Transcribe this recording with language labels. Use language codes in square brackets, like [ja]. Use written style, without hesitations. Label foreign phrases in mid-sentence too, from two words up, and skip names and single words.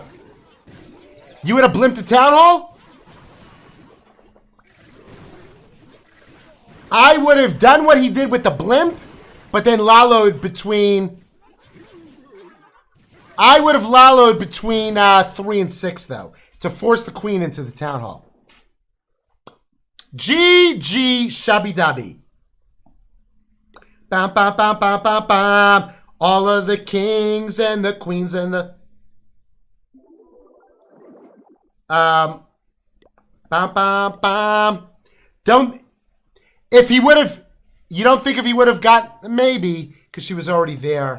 [en] You would have blimped the town hall? I would have done what he did with the blimp, but then laloed between... I would have laloed between 3 and 6, though, to force the queen into the town hall. GG Shabby Dabby. Bam, bam, bam, bam, bam, bam. All of the kings and the queens and the... Bam, bam, bam. Don't... If he would have... You don't think if he would have got... Maybe, because she was already there.